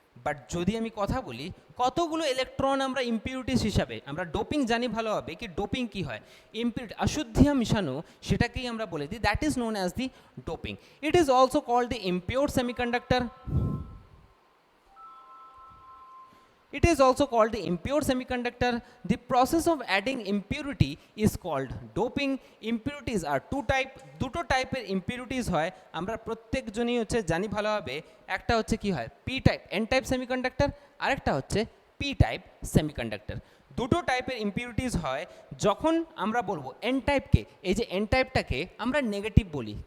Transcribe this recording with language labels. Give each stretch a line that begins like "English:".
Bangla: But যদি আমি কথা বলি কতগুলো ইলেকট্রন আমরা ইম্পিউরিটিস হিসাবে, আমরা ডোপিং জানি ভালোভাবে কি ডোপিং কি হয়, ইম্পিউরিটি অশুদ্ধিয়া মিশানো, সেটাকেই আমরা বলে দিই
English: That is known as the doping. It is also called the impure semiconductor. It is also called the impure semiconductor. The process of adding impurity is called doping. Impurities are two type,
Bangla: দুটো টাইপের impurities হয়, আমরা প্রত্যেকজনই হচ্ছে জানি ভালোভাবে। একটা হচ্ছে কি হয় p type n type semiconductor, আরেকটা হচ্ছে p টাইপ সেমিকন্ডাক্টর। দুটো টাইপের ইম্পিউরিটিস হয় যখন আমরা বলবো এন টাইপকে, এই যে এন টাইপটাকে আমরা নেগেটিভ বলি।